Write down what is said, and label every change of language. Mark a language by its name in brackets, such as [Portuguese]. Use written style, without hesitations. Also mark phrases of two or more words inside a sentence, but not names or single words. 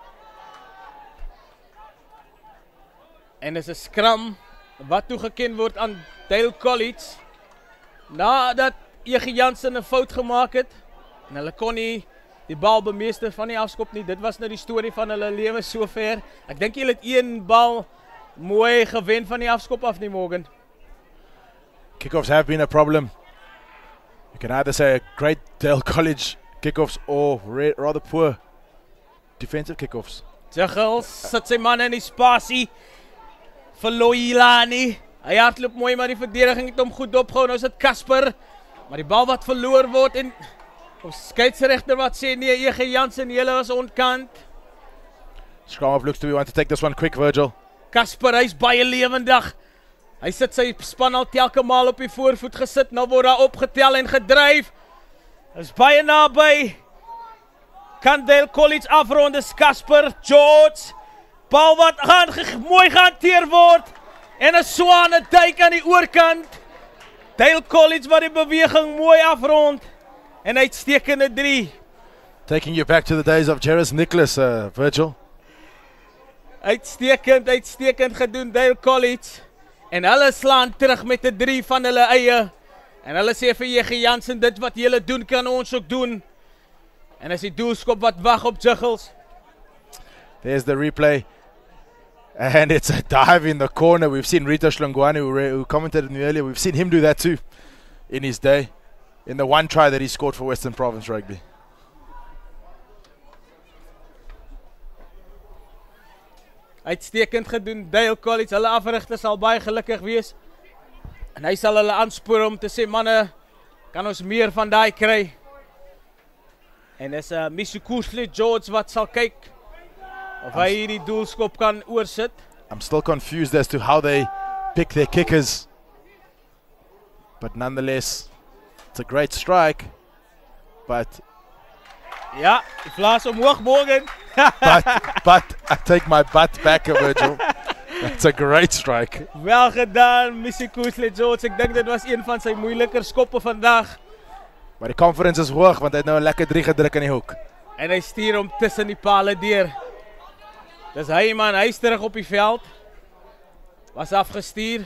[Afrikaans] En is 'n scrum wat toegeken word aan Dale College. Nadat Jansen 'n fout gemaak het. En hulle kon nie die bal bemeester van die afskop nie. Dit was nou die storie van hulle lewe sover. Ek dink hulle het 1 bal mooi gewen van die afskop af nie, Morgan. [English] Kickoffs have been a problem. You can either say a great Dale College kickoffs or rather poor defensive kickoffs. [Afrikaans] Tuchels sit sy man in die spasie. Vir Loilani. Hy hardloop mooi, maar die verdediging het hom goed opgehou. Nou is dit Casper. Maar die bal wat verloor word en skeiedsregter wat sê nee, Jansen, julle was ontkant. [English] Scrum up looks to be want to take this one quick, Virgil. [Afrikaans] Casper, hy's baie lewendig. Hy sit sy span al telke maal op die voorvoet gesit. Nou word daar opgetel en gedryf. Is baie naby. Kan Dale College afrond, is Casper, George. Bal wat mooi gehanteer word. En 'n swane duik aan die oorkant. Dale College wat die beweging mooi afrond. En uitstekende 3. [English] Taking you back to the days of Jerris Nicholas, Virgil. [Afrikaans] Uitstekend gedoen Dale College. En hulle slaan terug met 'n 3 van hulle eie. En hulle sê vir Jansen, dit wat julle doen kan ons ook doen. En as die doelskop wat wag op Juggles. [English] There's the replay. And it's a dive in the corner. We've seen Rita Shlongwane, who commented on it earlier. We've seen him do that too in his day, in the one try that he scored for Western Province Rugby. [Afrikaans] Uitstekend gedoen, Dale College. Hulle afrigter sal baie gelukkig wees. En hy sal hulle aanspoor om te sê, manne, kan ons meer van daai kry. En is Mishukusle George wat sal kyk of hy hierdie doelskop kan oorsit. [English] I'm still confused as to how they pick their kickers. But nonetheless, it's a great strike. But [Afrikaans] ja, die vlaas omhoog Morgan. [English] but I take my butt back, Virgil. That's a great strike. [Afrikaans] Wel gedaan, Mishukusle George. Ek dink dit was een van sy moeiliker skoppe vandag. Maar die confidence is hoog, want hy het nou 'n lekker 3 gedruk in die hoek. En hy stuur hom tussen die pale deur. Dis hy man, hy is terug op die veld. Was afgestuur.